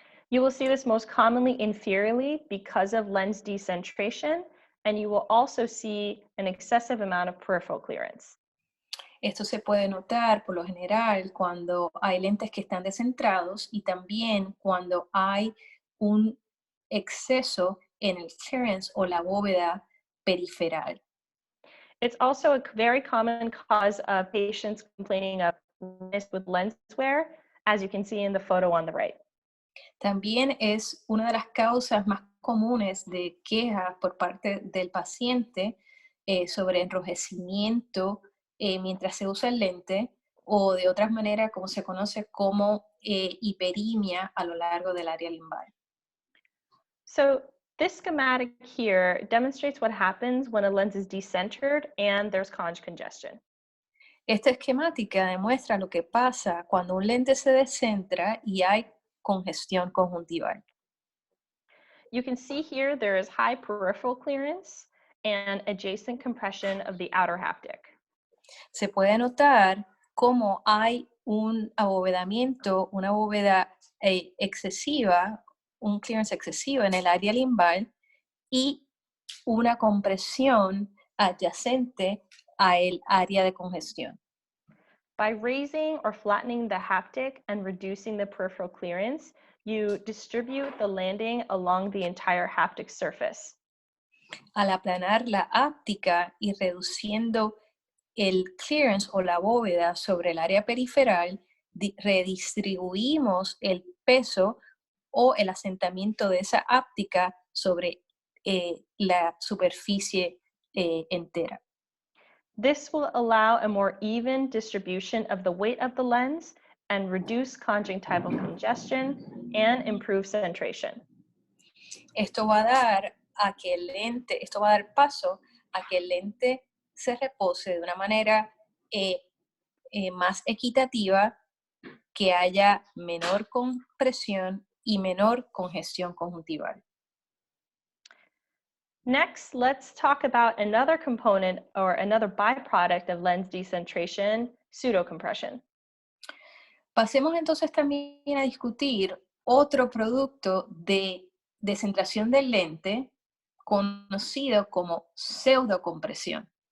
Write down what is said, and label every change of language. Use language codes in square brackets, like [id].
[en] You will see this most commonly inferiorly because of lens decentration, and you will also see an excessive amount of peripheral clearance. [es] Esto se puede notar por lo general cuando hay lentes que están descentrados y también cuando hay un exceso en el clearance o la bóveda periferal. [en] It's also a very common cause of patients complaining of blindness with lens wear, as you can see in the photo on the right. [es] También es una de las causas más comunes de queja por parte del paciente sobre enrojecimiento mientras se usa el lente o de otras maneras como se conoce como hiperimia a lo largo del área limbal. [en] So this schematic here demonstrates what happens when a lens is decentered and there's conj congestion. [es] Esta esquemática demuestra lo que pasa cuando un lente se descentra y hay congestión conjuntival. [en] You can see here there is high peripheral clearance and adjacent compression of the outer haptic. [es] Se puede notar cómo hay un abovedamiento, una bóveda excesiva, un clearance excesivo en el área limbal y una compresión adyacente a el área de congestión. [en] By raising or flattening the haptic and reducing the peripheral clearance, you distribute the landing along the entire haptic surface. [es] Al aplanar la áptica y reduciendo el clearance o la bóveda sobre el área periferal, redistribuimos el peso o el asentamiento de esa áptica sobre la superficie entera. [en] This will allow a more even distribution of the weight of the lens and reduce conjunctival congestion and improve centration. [es] Esto va a dar esto va a dar paso a que el lente se repose de una manera más equitativa, que haya menor compresión y menor congestión conjuntival. [en] Next, let's talk about another component or another byproduct of lens decentration, pseudocompression. [es] Pasemos entonces también a discutir otro producto de descentración del lente conocido como pseudocompresión.